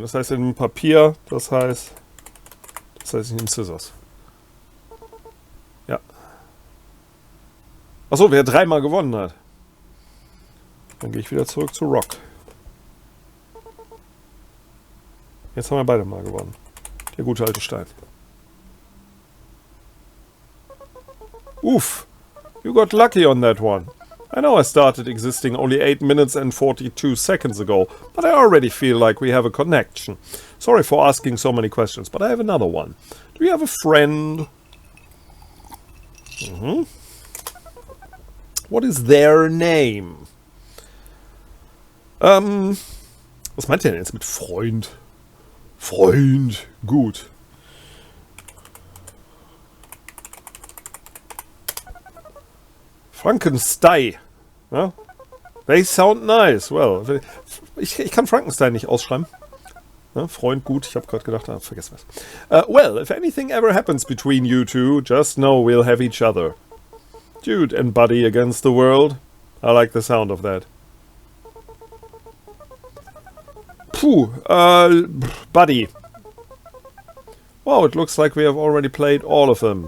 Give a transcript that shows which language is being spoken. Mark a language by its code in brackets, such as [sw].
[de] Das heißt, in einem Papier, das heißt, ich nehme Scissors. Ja. Achso, wer dreimal gewonnen hat. Dann gehe ich wieder zurück zu Rock. Jetzt haben wir beide mal gewonnen. Der gute alte Stein. [en] Oof, you got lucky on that one. I know I started existing only 8 minutes and 42 seconds ago, but I already feel like we have a connection. Sorry for asking so many questions, but I have another one. Do you have a friend? What is their name? [de] Was meint ihr denn jetzt mit Freund? Freund, gut. [en] Frankenstein. Ja? They sound nice. [de] Well, ich kann Frankenstein nicht ausschreiben. Ja, Freund, gut. Ich habe gerade gedacht, vergessen was. [en] Well, if anything ever happens between you two, just know we'll have each other. Dude and Buddy against the world. I like the sound of that. Puh, Buddy. Wow, it looks like we have already played all of them.